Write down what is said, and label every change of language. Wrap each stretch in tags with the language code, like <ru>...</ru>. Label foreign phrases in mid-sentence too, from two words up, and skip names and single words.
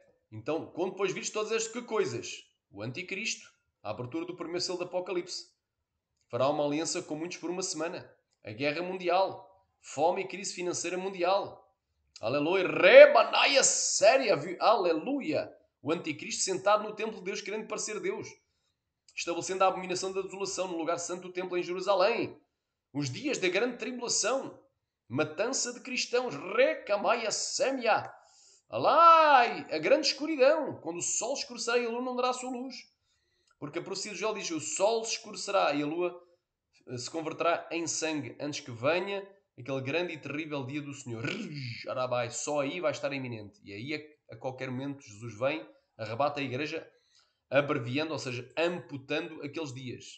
<pt>Então, quando depois vires todas estas coisas, o anticristo, a abertura do primeiro selo do Apocalipse, fará uma aliança com muitos por uma semana, a guerra mundial, fome e crise financeira mundial. Aleluia, rebanaia séria, aleluia. O anticristo sentado no templo de Deus, querendo parecer Deus, estabelecendo a abominação da desolação no lugar santo do templo em Jerusalém. Os dias da grande tribulação, matança de cristãos, recamaia sémia. Alai, a grande escuridão, quando o sol escurecerá e a lua não dará a sua luz. Porque a profecia de Joel diz, o sol se escurecerá e a lua se converterá em sangue, antes que venha aquele grande e terrível dia do Senhor. Arabai, só aí vai estar iminente. E aí, a qualquer momento, Jesus vem, arrebata a igreja, abreviando, ou seja, amputando aqueles dias.</pt>